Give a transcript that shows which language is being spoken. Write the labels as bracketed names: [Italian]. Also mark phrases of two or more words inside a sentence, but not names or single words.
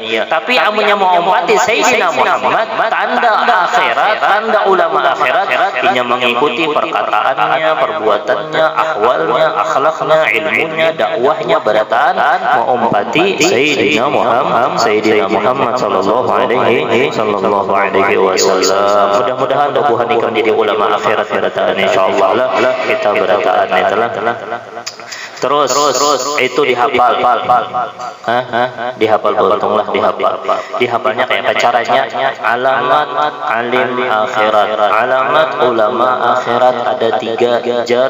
[Banjar] Tapi amunnya mau umpati Sayyidina Muhammad, tanda akhirat, tanda ulama akhirat, inya mengikuti perkataannya, perbuatannya, ahwalnya, akhlaknya, ilmunya, dakwahnya, berataan mengumpati Sayyidina Muhammad [Arabic] صلى الله عليه وسلم. [Banjar] Mudah-mudahan Tuhan ikan jadi ulama akhirat berataan, insyaallah lah kita berataan itulah. Terus itu dihafal. Dihafal beruntunglah dihafalnya kayak caranya. Alamat alim akhirat, alamat ulama akhirat ada 3 jar.